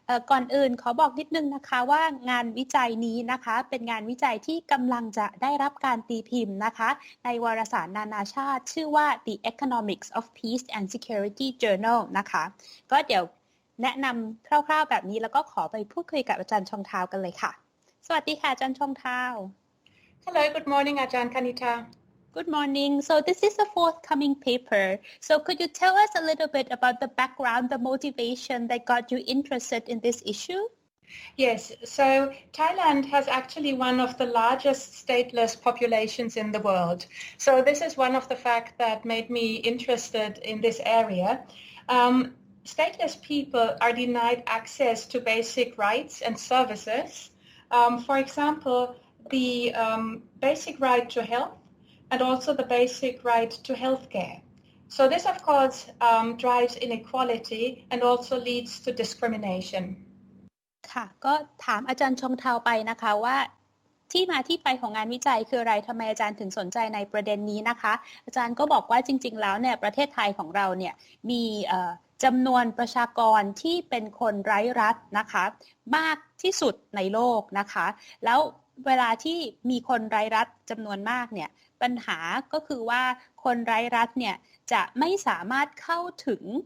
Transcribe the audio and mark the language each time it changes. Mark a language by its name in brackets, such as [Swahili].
[Thai] ก่อนอื่นขอบอกนิดนึงนะคะว่างานวิจัยนี้นะคะเป็นงานวิจัยที่กำลังจะได้รับการตีพิมพ์นะคะในวารสารนานาชาติชื่อว่า The Economics of Peace and Security Journal นะคะก็เดี๋ยวแนะนำคร่าวๆแบบนี้แล้วก็ขอไปพูดคุยกับอาจารย์ชองทาวกันเลยค่ะสวัสดีค่ะอาจารย์ชองทาว [English] Hello, good morning, Ajahn Kanita. Good morning. So this is a forthcoming paper. So could you tell us a little bit about the background, the motivation that got you interested in this issue? Yes, so Thailand has actually one of the largest stateless populations in the world. So this is one of the facts that made me interested in this area. Stateless people are denied access to basic rights and services. For example, the basic right to health and also the basic right to healthcare. So this, of course, drives inequality and also leads to discrimination. [Thai] ค่ะก็ถามอาจารย์ชงเทาไปนะคะว่าที่มาที่ไปของงานวิจัยคืออะไรทำไมอาจารย์ถึงสนใจในประเด็นนี้นะคะอาจารย์ก็บอกว่าจริงๆแล้วเนี่ยประเทศไทยของเราเนี่ยมีจำนวนประชากรที่เป็นคนไร้รัฐนะคะมากที่สุดในโลกนะคะแล้วเวลาที่มีคนไร้รัฐจำนวนมากเนี่ยปัญหาก็คือว่าคนไร้รัฐเนี่ยจะไม่สามารถเข้าถึง